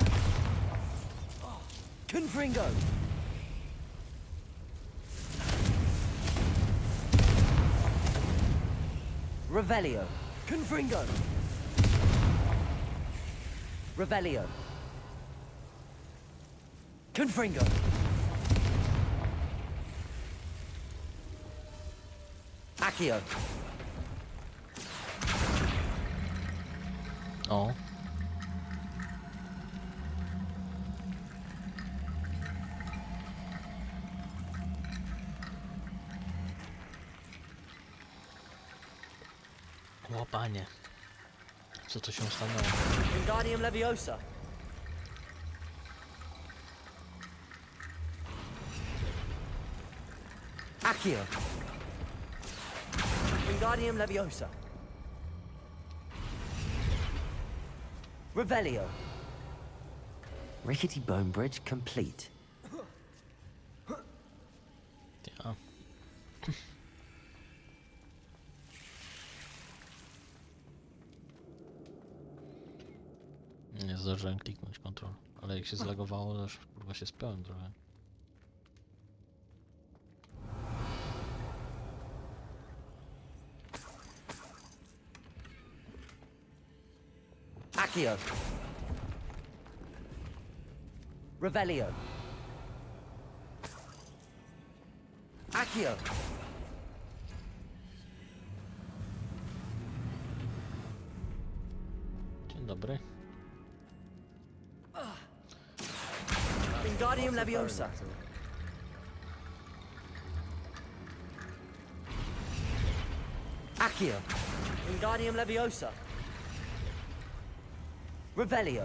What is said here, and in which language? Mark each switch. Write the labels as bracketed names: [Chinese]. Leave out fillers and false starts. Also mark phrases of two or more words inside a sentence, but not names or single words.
[Polish] Confringo. Revelio. Confringo. Revelio. Confringo. Accio. O. O panie. Co to się stanęło? Wingardium Leviosa. Accio. Wingardium Leviosa. Revelio. [English] Rickety bone bridge complete. [Polish] Ja. Nie zdążyłem kliknąć kontrol, ale jak się zlagowało, to już kurwa się spiąłem trochę. Accio. Revelio. Accio. Dzień dobry. Wingardium Leviosa. Accio. Wingardium Leviosa. Revelio.